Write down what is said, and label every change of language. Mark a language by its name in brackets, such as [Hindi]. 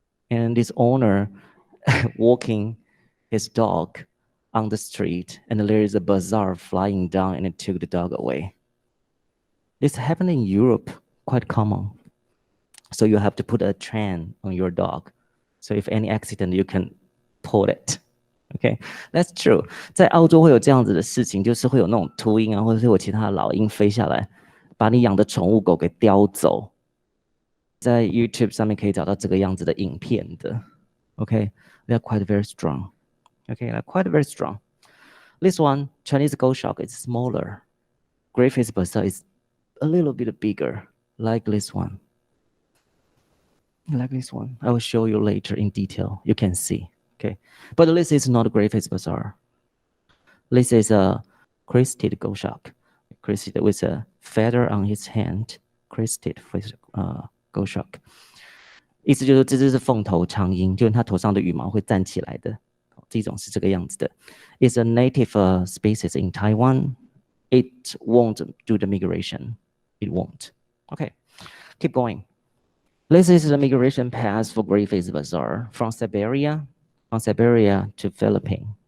[English] And this owner walking his dog on the street, and there is a bazaar flying down and it took the dog away. This happened in Europe, quite common. So you have to put a chain on your dog. So if any accident, you can pull it. Okay, that's true. [Chinese] 在澳洲会有这样子的事情，就是会有那种秃鹰啊，或者是有其他的老鹰飞下来，把你养的宠物狗给叼走。在 YouTube 上面可以找到这个样子的影片的。 [English] Okay, they're quite very strong. Okay, they're quite very strong. This one, Chinese goshawk, is smaller. Gray-faced buzzard is a little bit bigger, like this one. Like this one. I will show you later in detail. You can see. Okay, but this is not a gray-faced buzzard. This is a crested goshawk, crested with a feather on his hand. Crested goshawk. [Chinese] 意思就是这只是凤头苍鹰，就是它头上的羽毛会站起来的。这种是这个样子的。 [English] It's a native species in Taiwan. It won't do the migration. It won't. Okay, keep going. This is the migration path for gray-faced buzzard from Siberia to Philippines.